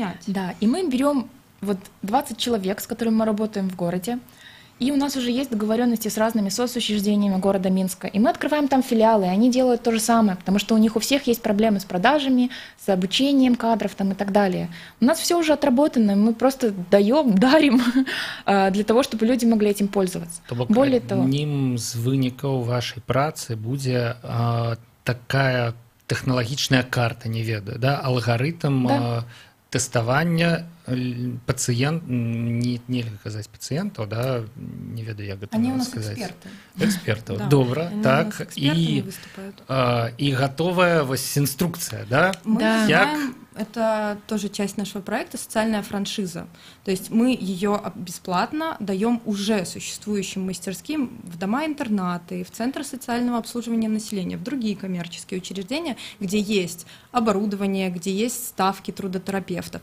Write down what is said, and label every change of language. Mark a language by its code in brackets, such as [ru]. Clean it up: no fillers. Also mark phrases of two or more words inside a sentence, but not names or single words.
[ru] Да, и мы берем вот 20 человек, с которыми мы работаем в городе, И у нас уже есть договоренности с разными соцучреждениями города Минска. И мы открываем там филиалы, и они делают то же самое, потому что у них у всех есть проблемы с продажами, с обучением кадров там, и так далее. У нас все уже отработано, мы просто дарим для того, чтобы люди могли этим пользоваться. Более того, [be] одним з вынікаў вашай працы будзе такая тэхналагічная карта, не ведаю, да? Алгарытм тэставання пациент, нельга казаць пациентаў, да, не ведаю, як гэта сказаць. [ru] Они у нас эксперты. [be] Экспертаў, да. Добра, [ru] так, и готовая вось инструкция, да? Мы знаем, это тоже часть нашего проекта, социальная франшиза. То есть мы ее бесплатно даем уже существующим мастерским в дома-интернаты, в центры социального обслуживания населения, в другие коммерческие учреждения, где есть оборудование, где есть ставки трудотерапевтов.